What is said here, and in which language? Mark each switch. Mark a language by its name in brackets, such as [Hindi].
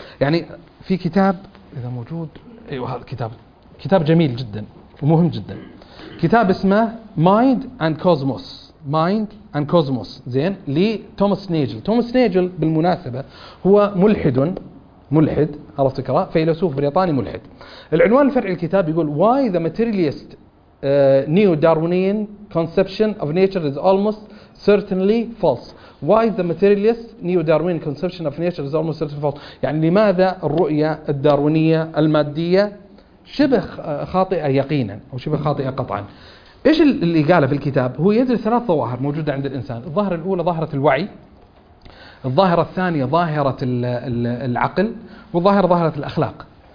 [Arabic] يعني في كتاب إذا موجود أيوه هذا كتاب جميل جدا ومهم جدا، كتاب اسمه Mind and Cosmos، Mind and Cosmos زين لتوماس نيجل. توماس نيجل بالمناسبة هو ملحد عرفت كرا فيلسوف بريطاني ملحد. العنوان الفرعي الكتاب يقول [English] Why the materialist neo-Darwinian conception of nature is almost certainly false. Why the materialist neo-Darwinian conception of nature is almost certainly false. [Arabic] يعني لماذا الرؤية الداروينية المادية شبه خاطئة يقينا أو شبه خاطئة قطعا. إيش اللي قاله في الكتاب؟ هو يدرس ثلاث ظواهر موجودة عند الإنسان، الظاهرة الأولى ظاهرة الوعي، الظاهرة الثانية ظاهرة العقل، والظاهرة ظاهرة الأخلاق.